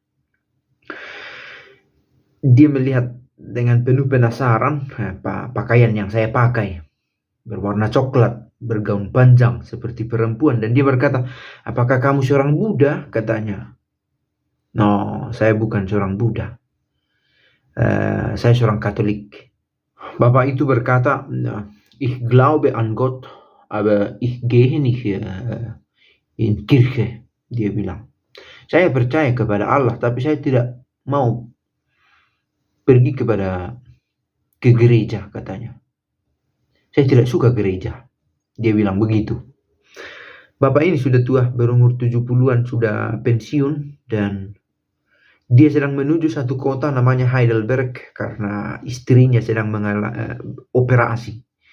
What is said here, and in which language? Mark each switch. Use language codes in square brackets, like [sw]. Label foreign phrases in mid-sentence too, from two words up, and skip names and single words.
[id] Dia melihat dengan penuh penasaran pakaian yang saya pakai, berwarna coklat, bergaun panjang seperti perempuan, dan dia berkata, "Apakah kamu seorang Buddha?" katanya. "No, saya bukan seorang Buddha. Saya seorang Katolik." Bapak itu berkata, [de] "Ich glaube an Gott, aber ich gehe nicht in Kirche." [id] Dia bilang, "Saya percaya kepada Allah, tapi saya tidak mau pergi ke gereja," katanya. "Saya tidak suka gereja." Dia bilang begitu. Bapak ini sudah tua, berumur 70-an, sudah pensiun, dan dia sedang menuju satu kota namanya Heidelberg karena istrinya sedang mengalami operasi.